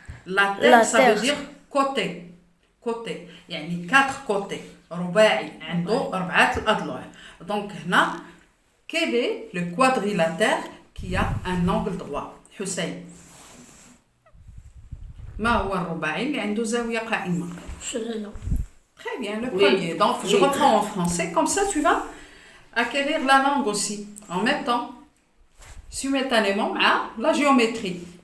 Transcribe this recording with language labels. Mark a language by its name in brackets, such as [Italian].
[French] Latère, ça veut dire côté. Côté. [Arabic] يعني 4 [French] côtés. [Arabic] رباعي عنده 4 الأضلاع. [French] Donc [Arabic] هنا [French] quel est le quadrilatère qui a un angle droit? [Arabic] حسين. ما هو الرباعي اللي عنده زاوية قائمة؟ [French] Très bien, le premier. Donc je reprends en français. Comme ça, tu vas acquérir la langue aussi. En même temps, simultanément à la géométrie.